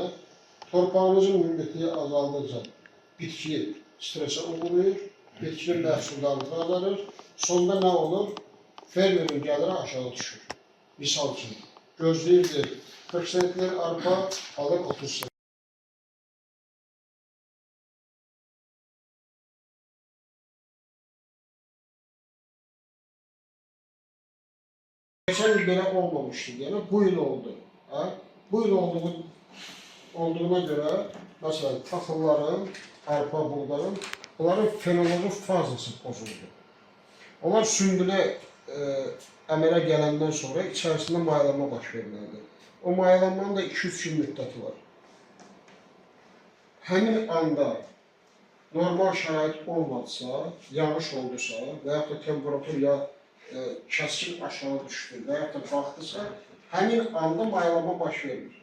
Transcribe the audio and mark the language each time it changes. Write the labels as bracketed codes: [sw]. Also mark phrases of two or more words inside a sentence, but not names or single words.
[az] Torpağımızın münbitliyi azaldıqca bitki stresə uğrayır, bitkinin məhsuldarlığı azalır. Sonda nə olur? Fermerin gəliri aşağı düşür. Misal üçün, gözləyirdir 40 sentler arpa, alır 30 sent. [tr] Geçen yıl belə olmamıştı, yəni bu yıl oldu. Bu yıl olduğuna göre, mesela [az] taxılların, arpa, buğdanın, onların [tr] fenoloji fazası bozuldu. [az] Onlar sümbülə əmələ gələndən sonra içərisində mayalanma baş verilərdi. O mayalanmanın da 2-3 gün müddəti var. Həmin anda normal şərait olmadısa, yağış oldusa və yaxud da temperatur ya kəskin aşağı düşdü və yaxud da qalxdısa, həmin anda mayalanma baş verir.